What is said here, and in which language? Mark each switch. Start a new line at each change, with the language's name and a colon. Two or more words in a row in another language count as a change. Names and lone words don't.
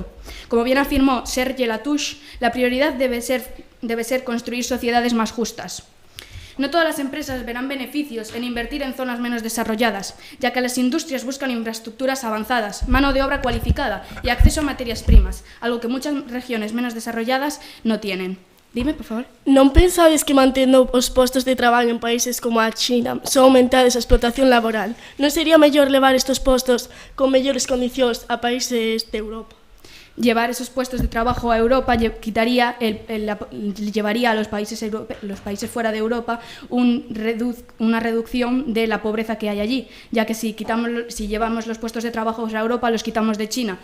Spanish: Como bien afirmó Serge Latouche, la prioridad debe ser construir sociedades más justas. No todas las empresas verán beneficios en invertir en zonas menos desarrolladas, ya que las industrias buscan infraestructuras avanzadas, mano de obra cualificada y acceso a materias primas, algo que muchas regiones menos desarrolladas no tienen. Dime, por favor.
Galician: Non pensades que mantendo os postos de traballo en países como a China son aumentadas a explotación laboral? Non sería mellor levar estos postos con mellores condicións a países de Europa?
Spanish: Llevar esos puestos de trabajo a Europa llevaría a los países fuera de Europa una reducción de la pobreza que hay allí, ya que si llevamos los puestos de trabajo a Europa, los quitamos de China.